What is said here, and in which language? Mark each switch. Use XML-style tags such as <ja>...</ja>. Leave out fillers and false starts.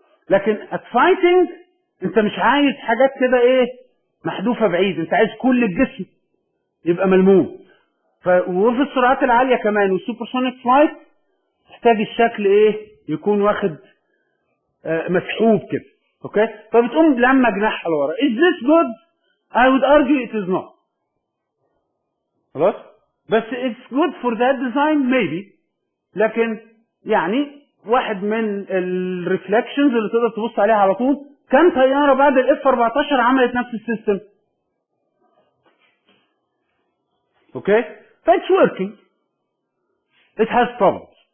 <ar>لكن</ar> <en>at fighting</en> <ar>انت مش عايز حاجات كده ايه محذوفه بعيد، انت عايز كل الجسم يبقى ملموم. وفي السرعات العاليه كمان والسوبرسونيك فلايت تحتاج الشكل ايه يكون واخد مسحوب كده. اوكي، فبتقوم لما جناحها لورا.</ar> <en>is this good؟ I would argue it is not.</en> <ar>خلاص، بس</ar> <en>it's good for that design maybe.</en> <ar>لكن يعني واحد من الريفلكشنز اللي تقدر تبص عليها على طول، كم طياره بعد الاف 14 عملت نفس السيستم. اوكي، فايتس وركينج.</ar> <en>it has problems.</en>